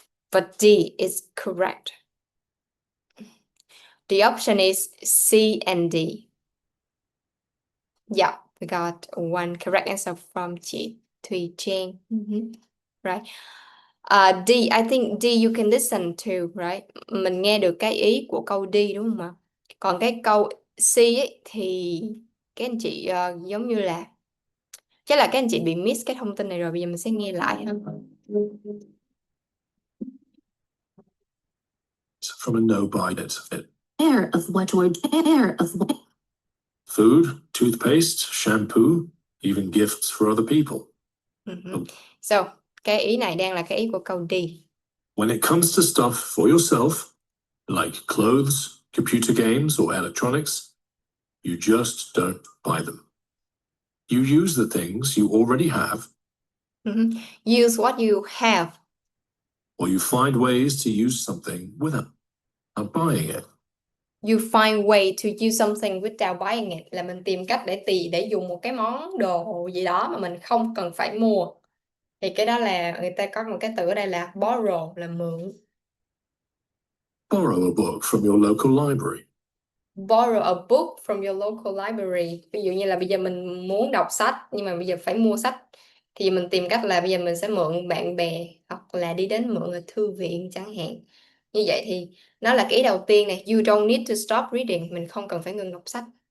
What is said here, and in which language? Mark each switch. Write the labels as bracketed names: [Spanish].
[English] But D is correct. The option is C and D. Yeah, we got one correct answer from chị Thùy Trang. Right. D, I think D you can listen to, right? [Vietnamese] Mình nghe được cái ý của câu D đúng không ạ? Còn cái câu C ấy, thì các anh chị giống như là chắc là các anh chị bị miss cái thông tin này rồi, bây giờ mình sẽ nghe lại ha. [English] From a no-buy it. Air of what word? Air of what? Food, toothpaste, shampoo, even gifts for other people. [Vietnamese] So, cái ý này đang là cái ý của câu D. [English] When it comes to stuff for yourself, like clothes, computer games, or electronics, you just don't buy them. You use the things you already have. Use what you have. Or you find ways to use something without buying it. You find way to use something without buying it, [Vietnamese] là mình tìm cách để dùng một cái món đồ gì đó mà mình không cần phải mua. Thì cái đó là người ta có một cái từ ở đây là borrow, là mượn. [English] Borrow a book from your local library. Borrow a book from your local library. [Vietnamese] Ví dụ như là bây giờ mình muốn đọc sách nhưng mà bây giờ phải mua sách, thì mình tìm cách là bây giờ mình sẽ mượn bạn bè hoặc là đi đến mượn ở thư viện chẳng hạn. Như vậy thì nó là cái ý đầu tiên này, [English] you don't need to stop reading, [Vietnamese] mình không cần phải ngừng đọc sách.